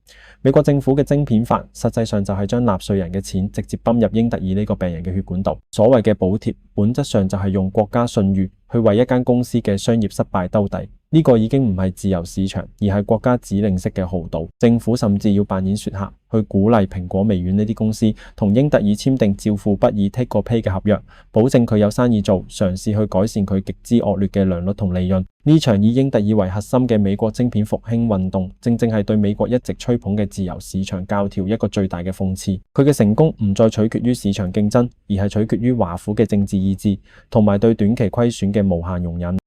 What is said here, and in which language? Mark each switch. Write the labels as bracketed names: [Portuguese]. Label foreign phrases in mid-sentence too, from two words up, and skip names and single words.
[Cantonese] 美國政府嘅晶片法實際上就係將納稅人嘅錢直接泵入英特爾呢個病人嘅血管度。所謂嘅補貼本質上就係用國家信譽去為一間公司嘅商業失敗兜底。呢個已經唔係自由市場，而係國家指令式嘅豪賭。政府甚至要扮演說客，去鼓勵蘋果、微軟呢啲公司同英特爾簽訂照付不議 [English] take or pay [Cantonese] 嘅合約，保證佢有生意做，嘗試去改善佢極之惡劣嘅良率同利潤。呢場以英特爾為核心嘅美國晶片復興運動，正正係對美國一直吹捧嘅自由市場教條一個最大嘅諷刺。佢嘅成功唔再取決於市場競爭，而係取決於華府嘅政治意志同埋對短期虧損嘅無限容忍。